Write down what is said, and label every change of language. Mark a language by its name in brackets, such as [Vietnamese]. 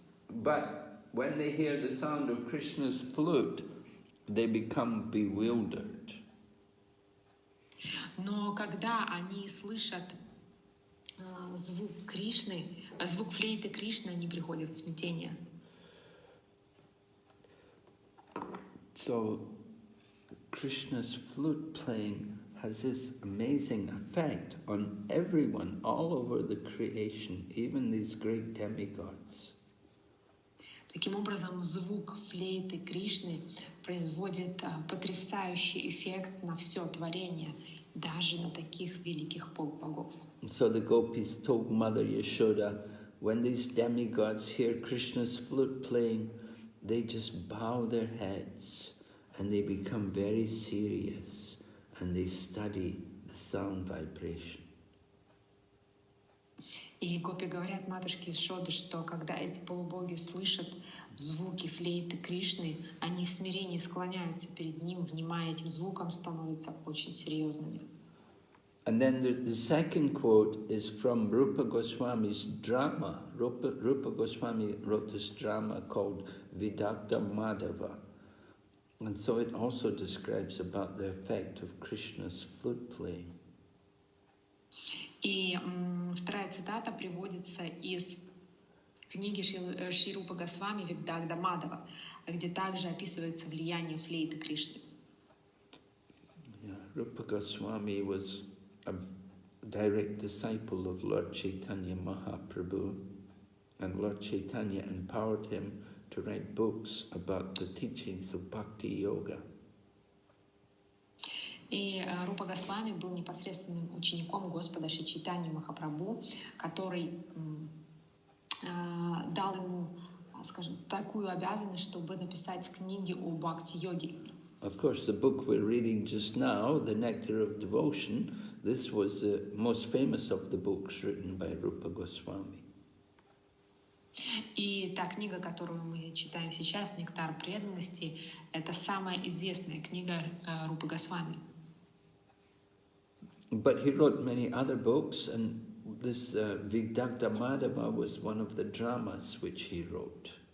[English] But when they hear the sound of Krishna's flute, they become bewildered. [Russian] Но когда они слышат звук Кришны, звук флейты Кришны, они приходят в смятение. [English] So Krishna's flute playing has this amazing effect on everyone all over the creation, even these great demigods. [Russian] Таким образом, звук флейты Кришны производит потрясающий эффект на все творение, даже на таких великих полубогов. [English] So the gopis told Mother Yashoda, when these demigods hear Krishna's flute playing, they just bow their heads and they become very serious and they study the sound vibration. [Russian] И гопи говорят матушке Ишоды, что когда эти полубоги слышат звуки флейты Кришны, они в смирении склоняются перед ним, внимая этим звукам, становятся очень серьезными. [English] And then the second quote is from Rupa Goswami's drama. Rupa Goswami wrote this drama called Vidagdha Madhava. And so it also describes about the effect of Krishna's flute playing. [Russian] И вторая цитата приводится из книги Шри Рупа Госвами Виддагда Мадхава, где также описывается влияние флейты Кришны. [English] Yeah, Rupa Goswami was a direct disciple of Lord Chaitanya Mahaprabhu, and Lord Chaitanya empowered him to write books about the teachings of Bhakti Yoga. [Russian] И Рупа Госвами был непосредственным учеником Господа Шри Чайтаньи Махапрабху, который дал ему, скажем, такую обязанность, чтобы написать книги о бхакти-йоге. [English] Of course, the book we're reading just now, The Nectar of Devotion, this was the most famous of the books written by Rupa Goswami. [Russian] И та книга, которую мы читаем сейчас, «Нектар преданности», это самая известная книга Рупы Госвами. [English] But he wrote many other books, and this Vidagdha Madhava was one of the dramas which he wrote.